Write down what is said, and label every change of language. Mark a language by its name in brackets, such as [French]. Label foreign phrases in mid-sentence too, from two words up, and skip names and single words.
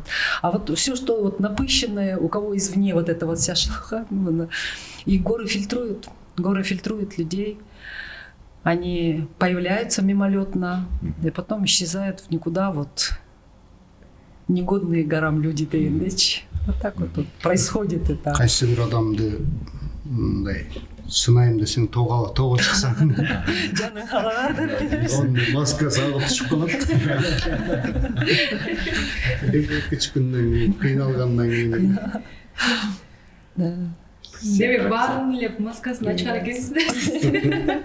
[Russian] А вот все, что вот напыщенное, у кого извне вот эта вот вся шелуха, и горы фильтруют людей. Они появляются мимолетно, и потом исчезают в никуда, вот негодные горам люди дегендечи. Вот так вот происходит это. [Kyrgyz] Кайсы бир адамды мындай сынайым десең тоого чыксаң, Жаның калат. Onun маскасы агып түшүп калат. 2-3 күндөн кийин кыйналгандан кийин. Демек баарын элеп маскасын ачкан экенсиздер.